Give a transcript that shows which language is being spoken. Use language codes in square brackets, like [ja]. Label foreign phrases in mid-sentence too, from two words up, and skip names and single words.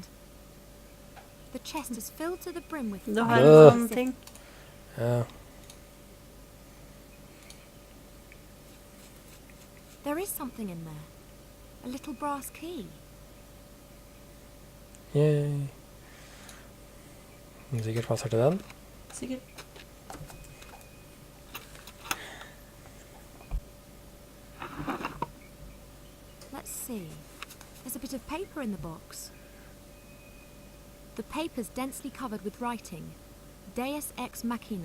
[en] The chest is filled to the brim with fine sand. Yeah. There is something in there. A little brass key. Yay. [no] Sikkert passer til den. Sikkert. [en] Let's see. There's a bit of paper in the box. The paper's densely covered with writing. [la] Deus ex machina.